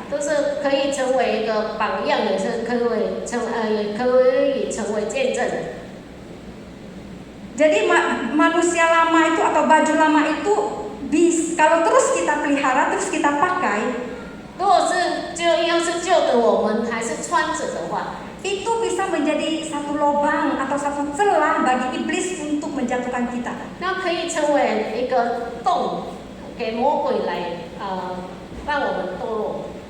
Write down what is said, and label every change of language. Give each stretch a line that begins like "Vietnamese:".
Chinese: 都是可以成为一个榜样，也是可以成为见证。
Indonesian: Jadi manusia lama itu atau baju lama itu kalau terus kita pelihara, terus kita pakai,
Chinese: 如果是要是旧的我们还是穿着的话，
Indonesian: itu bisa menjadi satu lubang atau satu celah bagi iblis untuk menjatuhkan kita.
Chinese: 那可以成为一个洞，给魔鬼来让我们堕落。